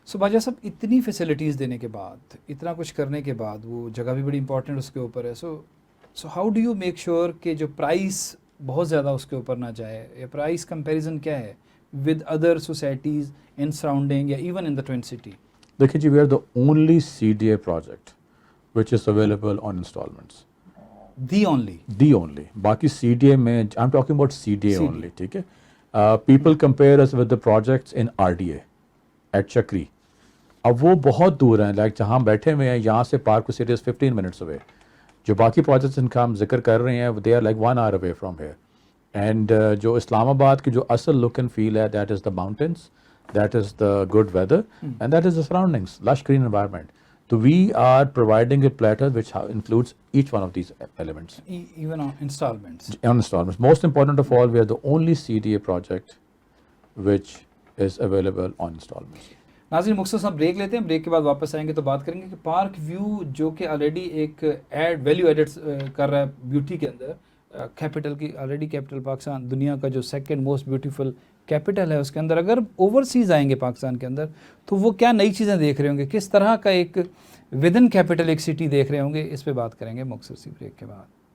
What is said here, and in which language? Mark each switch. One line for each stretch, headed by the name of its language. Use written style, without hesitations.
Urdu: So باجا صاحب اتنی فیسلٹیز دینے کے بعد، اتنا کچھ کرنے کے بعد، وہ جگہ بھی بڑی امپورٹنٹ اس کے اوپر ہے. So how do you make sure کہ جو پرائس بہت زیادہ اس کے اوپر نہ جائے، یا پرائس کمپیریزن کیا ہے with other societies in surrounding یا even in the twin city?
English: دیکھیں جی we are the only CDA project which is available on installments. The only. باقی CDA میں I'm talking about CDA only.
Urdu: ٹھیک ہے.
English: People compare us with the projects in RDA at Chakri.
Urdu: اب وہ بہت دور ہیں، لائک جہاں ہم بیٹھے ہوئے ہیں یہاں سے park city is 15 minutes away. جو باقی پروجیکٹس ان کا ہم ذکر کر رہے ہیں they are like 1 hour away from here.
English: And جو Islamabad کی جو اصل لک اینڈ فیل ہے that is the mountains, that is the good weather and that is the surroundings, lush green environment. So we are providing a platter which includes each one of these elements. Even on installments. On installments. Most important of all, we are the only CDA project which is available on installments.
Urdu: ناظرین مختصر break لیتے ہیں, break کے بعد واپس آئیں گے تو بات کریں گے کہ پارک ویو جو کہ آلریڈی ایک ویلیو ایڈڈ کر رہا ہے بیوٹی کے اندر, کیپٹل کی آلریڈی کیپٹل پاکستان دنیا کا جو سیکنڈ موسٹ بیوٹیفل کیپٹل ہے, اس کے اندر اگر اوورسیز آئیں گے پاکستان کے اندر تو وہ کیا نئی چیزیں دیکھ رہے ہوں گے, کس طرح کا ایک ودن کیپٹل ایک سٹی دیکھ رہے ہوں گے, اس پہ بات کریں گے مختصر سی بریک کے بعد.